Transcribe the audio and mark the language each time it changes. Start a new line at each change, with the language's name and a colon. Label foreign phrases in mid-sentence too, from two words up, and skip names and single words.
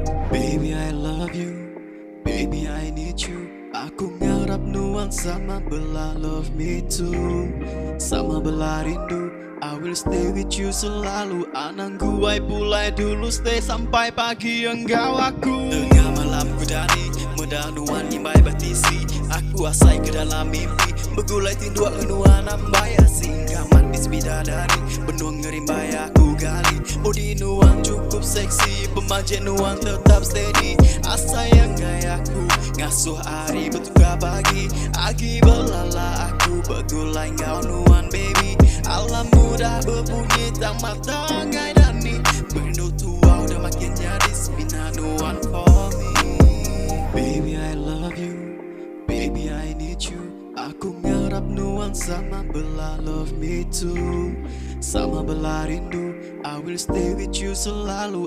English: Baby I love you, baby I need you.
Iban: Aku ngarap nuan sama bela
English: love me too.
Iban: Sama bela rindu,
English: I will stay with you selalu.
Iban: Anang gue pulai dulu stay sampai pagi engkau aku. Tengah malam ku dari medang nuan nimbai batisi. Aku asai ke dalam mimpi, begulai tindu nuan ambai asing. Manis bidadari, penuh ngerimbai aku gali. Body nuan cukup seksi, pemanjat nuan tetap steady. Asa yang gaya aku, ngasuh hari bertukar pagi. Agi belala aku, begulai ngau nuan baby. Alam mudah berbunyi, tak mata ngai dani. Benda tua udah makin jadi spina nuan
English: for me. Baby I love you, baby I need you.
Iban: Aku ngarap nuan sama bela
English: love me too.
Iban: Sama bela rindu,
English: I will stay with you selalu.